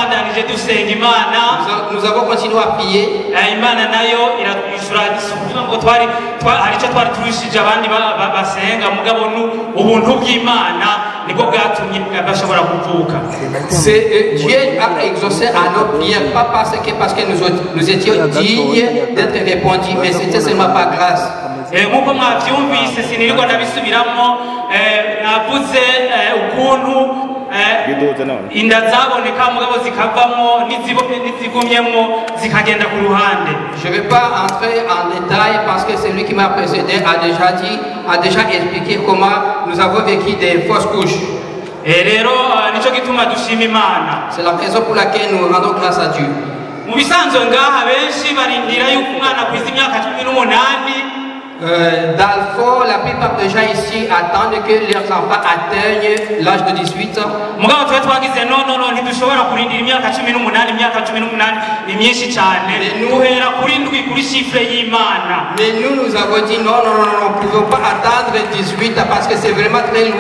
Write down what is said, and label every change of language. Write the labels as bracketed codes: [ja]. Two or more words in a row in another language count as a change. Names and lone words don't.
[fr] Nous avons continué à prier. Dieu a exaucé à nos prières, pas parce que nous étions dignes d'être répondus, mais c'était seulement par grâce. [rn] Nk'uko mwabyumvise sinirirwa ndabisubiramo navuze ukuntu inda zaboneka mugabo zikavamo n'izigumyemo zikagenda ku ruhande. [fr] Je ne vais pas entrer en détail parce que celui qui m'a précédé a déjà expliqué comment nous avons vécu des fausses couches. C'est la raison pour laquelle nous rendons grâce à Dieu. [rn] Mu bisanzwe ngaha benshi barindira yuko umwana kwiza imyaka 18 [fr] dans le fond, la plupart des gens ici attendent que leurs enfants atteignent l'âge de 18 ans. Mais nous avons dit non, nous ne pouvons pas attendre 18 ans parce que c'est vraiment très loin.